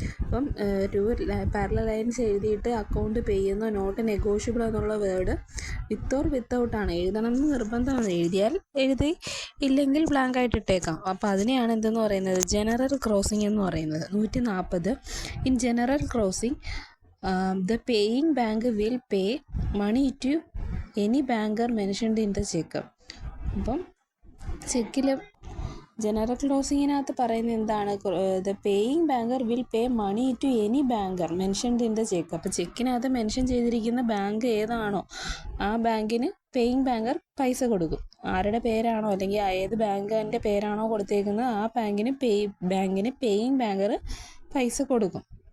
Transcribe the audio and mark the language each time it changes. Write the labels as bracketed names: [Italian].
[Malayalam] അപ്പം 2 parallel lines എഴുതിയിട്ട് account പേ എന്നോ നോട്ട് നെഗോഷ്യബിൾ എന്നുള്ള വേർഡ് വിത്ത് ഓർ വിത്തൗട്ടാണ്, എഴുതണം എന്ന് നിർബന്ധമാണ്. എഴുതിയാൽ എഴുതി, ഇല്ലെങ്കിൽ ബ്ലാങ്ക് ആയിട്ട് ഇട്ടേക്കാം. അപ്പോൾ അതിനെയാണ് എന്തെന്ന് പറയുന്നത്? ജനറൽ ക്രോസിംഗ് എന്ന് പറയുന്നത്. 140. [English] In general crossing the paying bank will pay money to any banker mentioned in the check. [Malayalam] അപ്പം ചെക്കിൽ ജനറൽ ക്ലോസിങ്ങിനകത്ത് പറയുന്നത് എന്താണ്? [English] The paying banker will pay money to any banker mentioned in the cheque. [Malayalam] അപ്പോൾ ചെക്കിനകത്ത് mention ചെയ്തിരിക്കുന്ന bank ഏതാണോ ആ ബാങ്കിന് paying banker പൈസ കൊടുക്കും. ആരുടെ പേരാണോ അല്ലെങ്കിൽ ഏത് ബാങ്കിൻ്റെ പേരാണോ കൊടുത്തേക്കുന്നത് ആ ബാങ്കിന് പേയിങ് ബാങ്കർ പൈസ കൊടുക്കും.